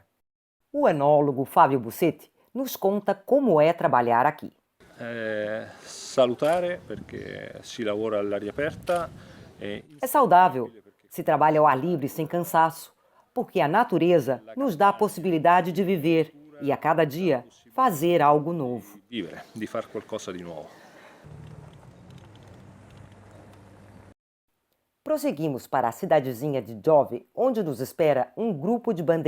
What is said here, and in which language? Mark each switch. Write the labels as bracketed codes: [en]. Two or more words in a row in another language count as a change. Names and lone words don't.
[pt] O enólogo Fábio Bussetti nos conta como é trabalhar aqui. [it] É salutare perché si lavora all'aria aperta. [pt] É saudável, se trabalha ao ar livre sem cansaço, porque a natureza nos dá a possibilidade de viver e a cada dia fazer algo novo. [it] Vivere, di far qualcosa di nuovo. [pt] Prosseguimos para a cidadezinha de Giove, onde nos espera um grupo de